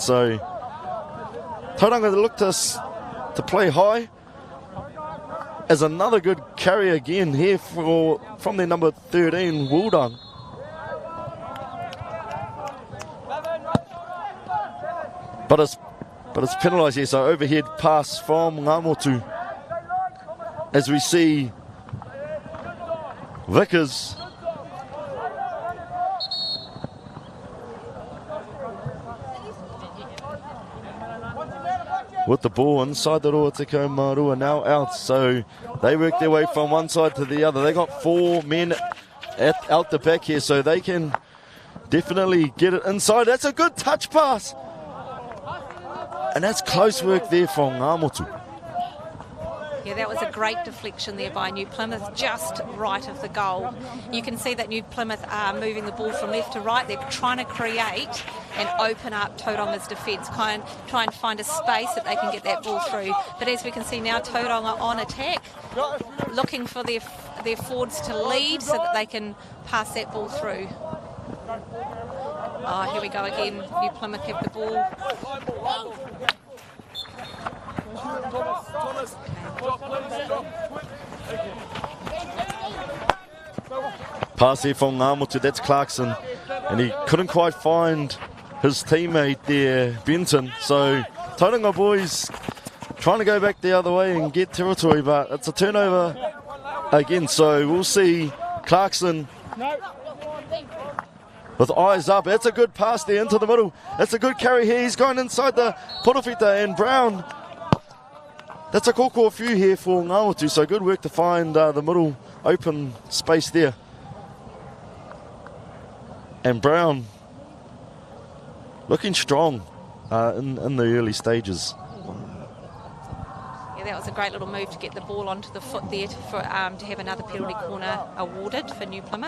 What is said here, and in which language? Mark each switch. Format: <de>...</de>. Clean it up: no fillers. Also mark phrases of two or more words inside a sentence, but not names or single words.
<en>So Tauranga look to play high. As another good carry again here from their number 13, Wildang. But it's penalised here, so overhead pass from ngā motu. As we see Vickers with the ball inside the Rotorua Marua, now out. So they work their way from one side to the other. They got 4 men out the back here, so they can definitely get it inside. That's a good touch pass. And that's close work there from ngā motu. Yeah, that was a great deflection there by New Plymouth, just right of the goal. You can see that New Plymouth are moving the ball from left to right. They're trying to create and open up Tauranga's defence, try and find a space that they can get that ball through. But as we can see now, Tauranga on attack, looking for their forwards to lead so that they can pass that ball through. Oh, here we go again. New Plymouth have the ball. Pass here from ngā motu, that's Clarkson. And he couldn't quite find his teammate there, Benton. So Tauranga boys trying to go back the other way and get territory, but it's a turnover again. So we'll see Clarkson with eyes up. That's a good pass there into the middle. That's a good carry here. He's going inside the porowhita, and Brown. That's a koko few here for ngā motu. So good work to find the middle open space there. And Brown looking strong in the early stages. Yeah, that was a great little move to get the ball onto the foot there to have another penalty corner awarded for New Plymouth.</en>